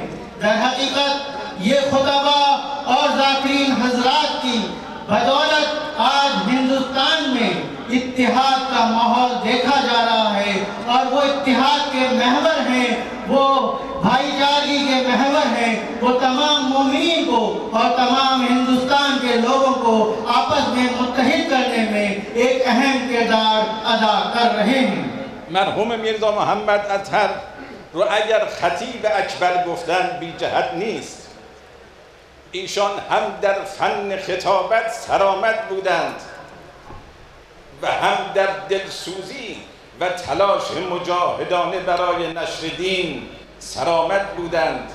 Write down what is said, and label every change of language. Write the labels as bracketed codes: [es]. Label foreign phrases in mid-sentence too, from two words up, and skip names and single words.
[ur] در حقیقت یہ خطبا اور ذاکرین حضرات کی بدولت آج ہندوستان میں اتحاد کا ماحول دیکھا جا رہا ہے اور وہ اتحاد کے محور ہیں، وہ بھائی چارگی کے محور ہیں، وہ تمام مومنین کو اور تمام ہندوستان کے لوگوں کو آپس میں متحد کرنے میں ایک اہم کردار ادا کر رہے ہیں. [fa] مرحوم میرزا محمد اطهر رو اگر خطیب اکبر گفتن بی جهت نیست. ایشان هم در فن خطابت سرآمد بودند و هم در دلسوزی و تلاش مجاهدانه برای نشر دین سرآمد بودند.